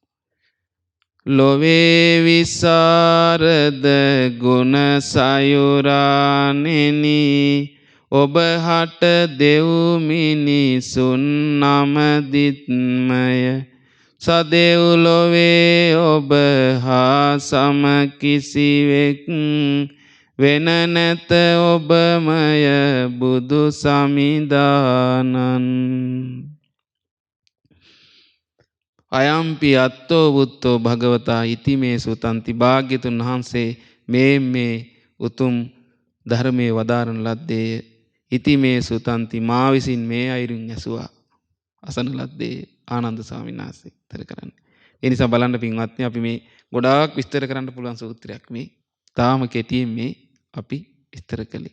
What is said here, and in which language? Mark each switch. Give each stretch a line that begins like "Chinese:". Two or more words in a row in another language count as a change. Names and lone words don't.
Sinhala: ලොවේ විසරද ගුණ සයුරානෙනි ඔබ හට දෙව් මිනිසුන් නමදිත්මය සදෙව් ලොවේ ඔබ හා සම කිසිවෙක් වෙන නැත ඔබමය බුදු සමිදානන්
Pali: අයම්පි අත්තෝ බුත්තෝ භගවතා ඉති මේ සුතන්ති
Sinhala: භාග්‍යතුන් වහන්සේ මේ උතුම් ධර්මයේ වදාරන ලද්දේ
Pali: ඉති මේ සුතන්ති
Sinhala: මා විසින් මේ අයුරින් ඇසුවා අසන ලද්දේ ආනන්ද ස්වාමීන් වහන්සේ විස්තර කරන්නේ. ඒ නිසා බලන්න පින්වත්නි අපි මේ ගොඩාක් විස්තර කරන්න පුළුවන් සූත්‍රයක් මේ තාම කෙටියෙන් මේ අපි විස්තර කළේ.